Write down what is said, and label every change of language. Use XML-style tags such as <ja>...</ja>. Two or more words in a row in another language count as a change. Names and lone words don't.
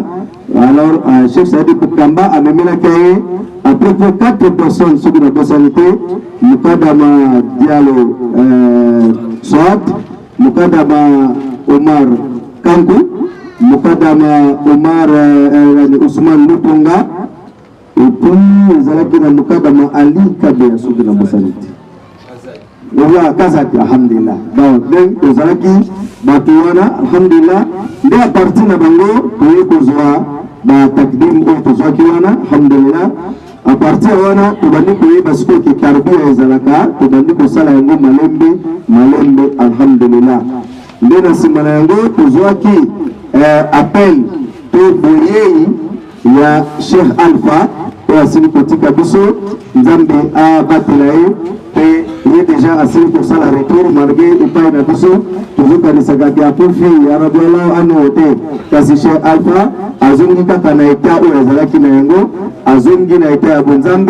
<ln>Alors Cheikh Saidi Kamba amemelaki ye</ln> <fr>à peu près</fr> <ln>4 personnes soki na bosani te mukadama Diallo Swat, mukadama Omar Kanku, mukadama Omar Ousmane Lupunga,</ln> <fr>et puis</fr> <ln>ezalaki na mukadama Ali Kabe soki na bosani te oya kazaki alhamdulillah. Donc ezalaki batu wana alhamdulillah nde</ln> <fr>a partir</fr> <ln>na bango toye kozwa ba takdim oyo tozwaki wana alhamdulillah.</ln> <fr>A partir</fr> <ln>wana tobandi koyeba sikoyo ke karbia ezalaka tobandi kosala yango malembe alhamdulillah. Nde na nsima na yango tozwaki appel to boyei ya Cheikh Alpha oyo asili kotika biso nzambe abatela ye pe ye deja asili kosala</ln> <fr>retour malgré</fr> <ln>epai na biso tozokanisaka ke apofi arabiala ano te kasi Cheikh Alpha azongi kaka na eta oyo azalaki na yango azongi na eta ya bonzambe.</ln>